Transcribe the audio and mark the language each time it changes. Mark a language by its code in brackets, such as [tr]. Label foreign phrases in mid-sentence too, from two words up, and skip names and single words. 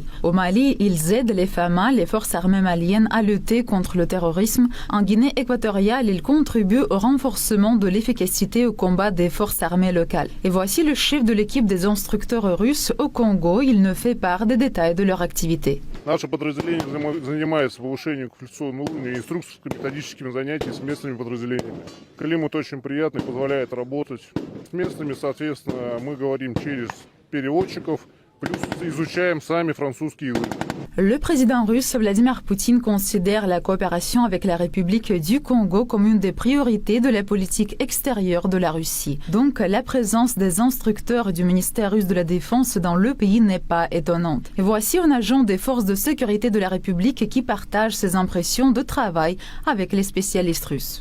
[fr] Au Mali, ils aident les FAMA, les forces armées maliennes, à lutter contre le terrorisme. En Guinée équatoriale, ils contribuent au renforcement de l'efficacité au combat des forces armées locales. Et voici le chef de l'équipe des instructeurs russes au Congo. Il nous fait part des détails de leur activité. [ru] Наше подразделение занимается повышением квалификационного уровня инструкторско-методическими занятиями с местными подразделениями. Климат очень приятный, позволяет работать с местными. Соответственно, мы говорим через переводчиков, плюс изучаем сами французский язык. [fr] Le président russe Vladimir Poutine considère la coopération avec la République du Congo comme une des priorités de la politique extérieure de la Russie. Donc la présence des instructeurs du ministère russe de la Défense dans le pays n'est pas étonnante. Et voici un agent des forces de sécurité de la République qui partage ses impressions de travail avec les spécialistes russes.